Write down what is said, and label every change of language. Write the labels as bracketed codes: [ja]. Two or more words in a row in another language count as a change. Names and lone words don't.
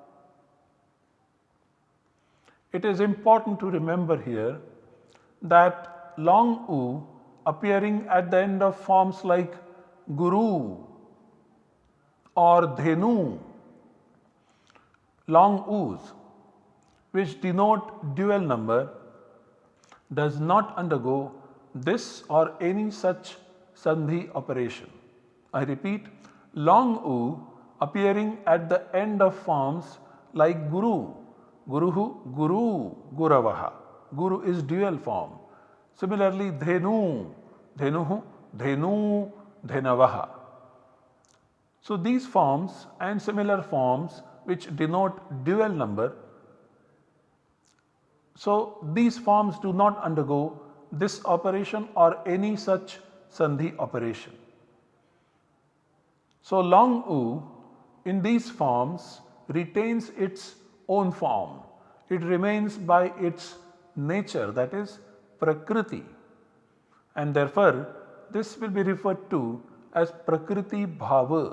[en] It is important to remember here that long u appearing at the end of forms like guru or dhenu, long u's which denote dual number, does not undergo this or any such sandhi operation. I repeat, long u appearing at the end of forms like [sa] गुरू, गुरुः, गुरू, गुरवः. [en] Guru is dual form. Similarly, [sa] धेनू, धेनुः, धेनू, धेनवः. [en] So these forms and similar forms which denote dual number, so these forms do not undergo this operation or any such sandhi operation. So long u in these forms retains its own form, it remains by its nature, that is Prakriti, and therefore this will be referred to as [sa] प्रकृति भाव.